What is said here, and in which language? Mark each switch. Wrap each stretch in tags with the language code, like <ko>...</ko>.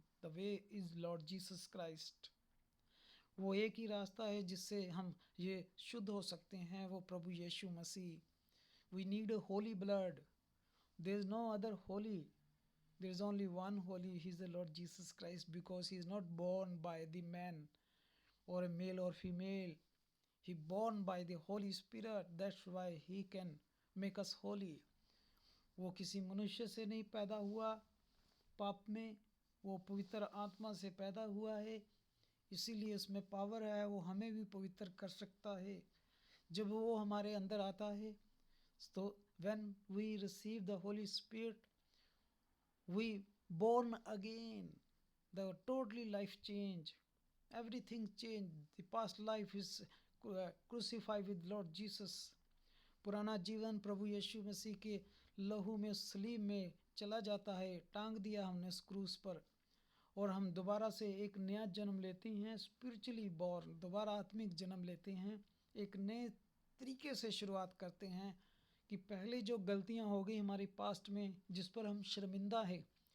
<en>The way is lord Jesus Christ.</en> <hi>वो एक ही रास्ता है जिससे हम ये शुद्ध हो सकते हैं, वो प्रभु यीशु मसीह।</hi> <en>We need a holy blood. There is no other holy, there is only one holy, he is the lord Jesus Christ, because he is not born by the man or a male or female. He born by the Holy Spirit. That's why he can make us holy.</en> <hi>वो किसी मनुष्य से नहीं पैदा हुआ पाप में, वो पवित्र आत्मा से पैदा हुआ है, इसीलिए उसमें पावर है, वो हमें भी पवित्र कर सकता है जब वो हमारे अंदर आता है।</hi> <en>तो when we receive the Holy Spirit, we born again, the totally life change. Everything changed. The past life is crucified with Lord Jesus.</en> <hi>पुराना जीवन प्रभु यीशु मसीह के लहू में, सलीब में चला जाता है। टांग दिया हमने उस क्रूस पर, और हम दोबारा से एक नया जन्म लेते हैं,</hi> <en>spiritually born,</en> <hi>दोबारा आत्मिक जन्म लेते हैं, एक नए तरीके से शुरुआत करते हैं कि पहले जो गलतियां हो गई हमारी पास्ट में, जिस पर हम शर्मिंदा है,</hi>